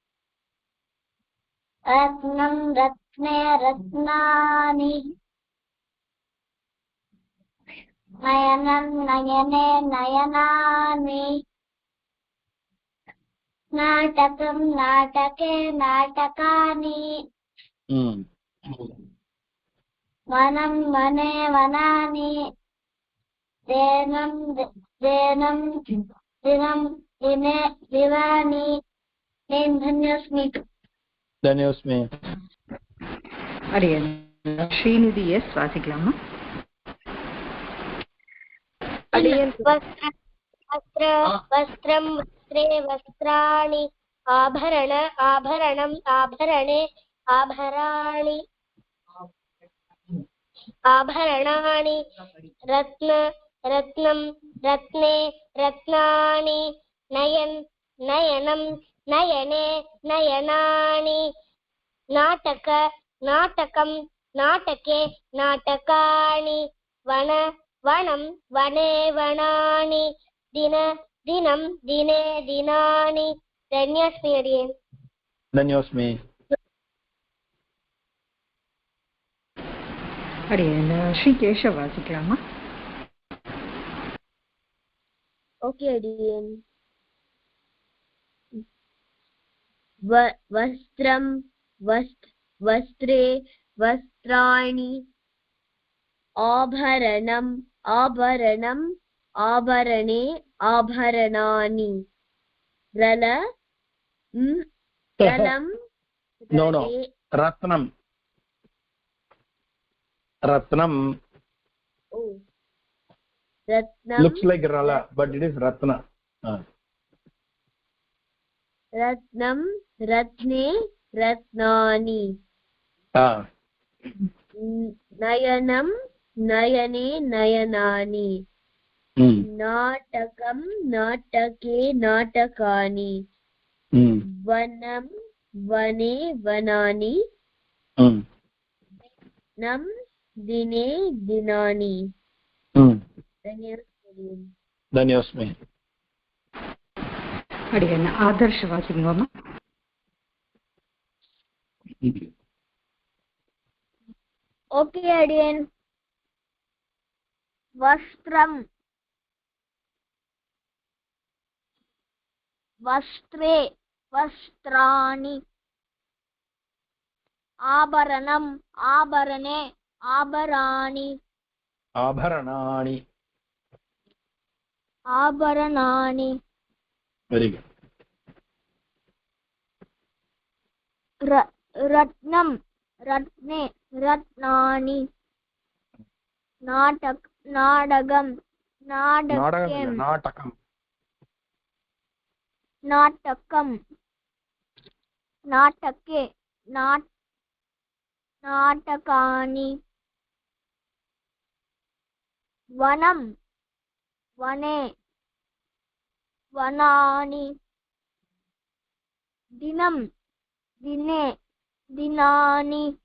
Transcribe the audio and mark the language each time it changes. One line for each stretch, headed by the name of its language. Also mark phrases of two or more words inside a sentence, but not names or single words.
Sanskrit: रत्नं रत्ने रत्नानि नयनं नयने नयनानि नाटकं नाटके नाटकानि वनं वने वनानि देनं दिनं दिने दिवानि. धन्योस्मि.
Tamil: அடியன் ஸ்ரீநிதி எஸ் வாசிக்கலாமா?
Sanskrit: वस्त्रं वस्त्रे वस्त्राणि आभरणम् आभरणे आभरणानि रत्नं रत्ने रत्नानि नयनं नयने नयनानि नाटक नाटकं नाटके नाटकानि वन वनं वने वनानि दिन दिनं दिने दिनानि धन्योऽस्मि अडियन् धन्योऽस्मि
Tamil: அடியேன் ஸ்ரீகேஷவ் வாசிக்கலாமா?
Sanskrit: ओके अडियन् वस्त्रं वस्त्रे वस्त्राणि आभरणम् आभरणम् आभरणे आभरणानि रलं
English: नो
Sanskrit: रत्नं रत्नम
English: looks like rala but it is ratna
Sanskrit: रत्नं रत्ने रत्नानि नयनं नयने नयनानि नाटकं नाटके नाटकानि वनं वने वनानि दिनं दिने दिनानि धन्योऽस्मि
Tamil: அடியேன் ஆதர்ஷ் வாசிக்கலாமா?
Sanskrit: ओके अडियन् वस्त्रं वस्त्रे वस्त्राणि आभरणम् आभरणे आभराणि आभरणानि आभरणानि
English: very good
Sanskrit: रत्नं रत्ने रत्नानि नाटकं नाटके नाटकानि वनं वने वनानि दिनं दिने दिनानि